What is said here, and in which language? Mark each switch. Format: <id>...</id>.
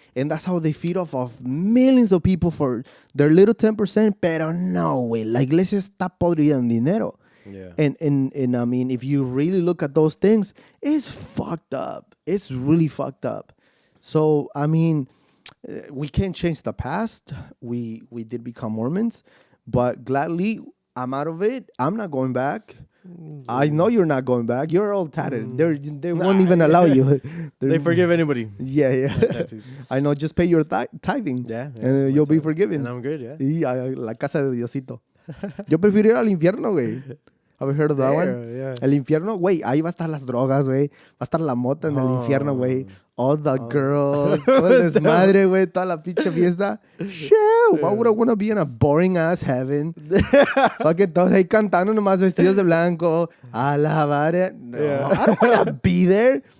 <en>And that's how they feed off of millions of people for their little 10%.</en> <es>Pero no, güey. La iglesia está podrida en dinero.</es> <en>Yeah. And I mean, if you really look at those things, it's fucked up. It's really fucked up. So, I mean, we can't change the past. We did become Mormons. But gladly, I'm out of it. I'm not going back. I know you're not going back. You're all tatted. They won't even allow you. They forgive anybody. Yeah. I know. Just pay your tithing. Yeah. And you'll be forgiven. And I'm good, yeah.</en> <es>Y a la casa de Diosito. Yo prefiero ir al infierno, güey.</es> <en>Have you heard of that one? Yeah.</en> <es>El infierno, güey, ahí va a estar las drogas, güey. Va a estar la mota en el infierno, güey.</es> <en>All the girls,</en> <es>todo el desmadre, güey. Toda la pinche fiesta.</es> <en>Shit, why would I want to be in a boring ass heaven?</en> <es>Fucking todos ahí cantando nomás vestidos de blanco. Alabar.</es> <en>No, I don't want to be there.</en>